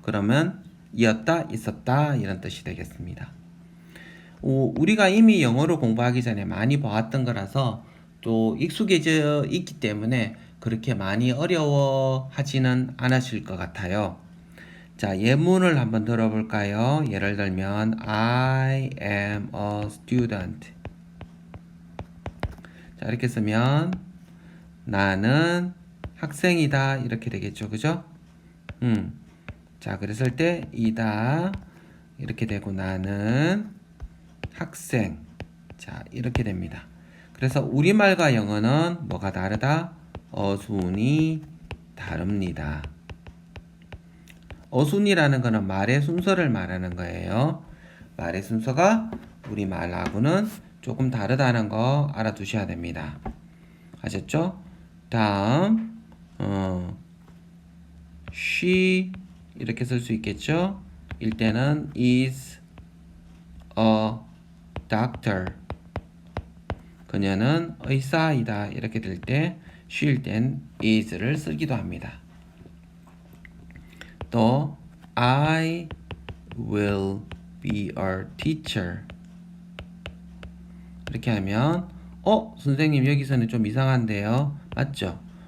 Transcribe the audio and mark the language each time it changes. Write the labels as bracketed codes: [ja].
[ko] 그러면 이었다, 있었다 이런 뜻이 되겠습니다. 우리가 이미 영어로 공부하기 전에 많이 봐왔던 거라서 또 익숙해져 있기 때문에 그렇게 많이 어려워하지는 않으실 것 같아요. 자, 예문을 한번 들어볼까요? 예를 들면 [en] I am a student. [ko] 자, 이렇게 쓰면 나는 학생이다 이렇게 되겠죠. 그죠? 자, 그랬을 때 이다 이렇게 되고 나는 학생. 자, 이렇게 됩니다. 그래서 우리말과 영어는 뭐가 다르다? 어순이 다릅니다. 어순이라는 거는 말의 순서를 말하는 거예요. 말의 순서가 우리말하고는 조금 다르다는 거 알아두셔야 됩니다. 아셨죠? 다음 she 이렇게 쓸 수 있겠죠? 일 때는 [en] is a doctor. [ko] 그녀는 의사이다. 이렇게 될 때 she일 땐 is를 쓰기도 합니다. [en] 또 I will be a teacher. [ko] 이렇게 하면 선생님 여기서는 좀 이상한데요. 맞죠?